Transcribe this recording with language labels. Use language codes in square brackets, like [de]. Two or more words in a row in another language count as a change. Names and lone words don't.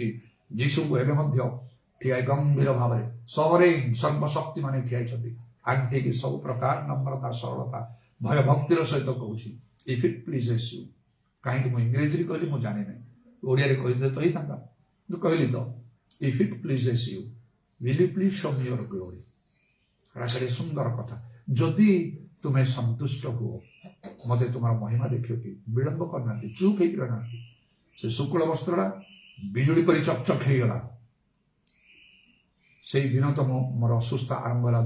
[or] ଯୀଶୁଙ୍କୁ ଏବେ ମଧ୍ୟ ଠିଆ ଗମ୍ଭୀର ଭାବରେ ସବରେଇ ସର୍ବଶକ୍ତି ମାନେ ଠିଆ ହେଇଛନ୍ତି, ଆଣ୍ଠିକି ସବୁ ପ୍ରକାର ନମ୍ରତା, ସରଳତା, ଭୟ ଭକ୍ତିର ସହିତ କହୁଛି, [en] if it pleases you. [or] କାହିଁକି ମୁଁ ଇଂରେଜୀରେ କହିଲି ମୁଁ ଜାଣି ନାହିଁ, ଓଡ଼ିଆରେ କହିଥିଲେ ତ ହେଇଥାନ୍ତା, କିନ୍ତୁ କହିଲି ତ, [en] if it pleases you will you please show me your glory. [or] କେଡ଼େ ସୁନ୍ଦର କଥା। ଯଦି ତୁମେ ସନ୍ତୁଷ୍ଟ ହୁଅ, ମତେ ତୁମର ମହିମା ଦେଖିବ କି? ବିଳମ୍ବ କରିନାହାନ୍ତି, ଚୁପ୍ ହେଇକି ରହିନାହାନ୍ତି। ସେ ଶୁକ୍ଳ ବସ୍ତ୍ରଟା ବିଜୁଳି ପରି ଚକଚକ ହେଇଗଲା। ସେଇ ଦିନ ତ ମୋର ଅସୁସ୍ଥ ଆରମ୍ଭ ହେଲା।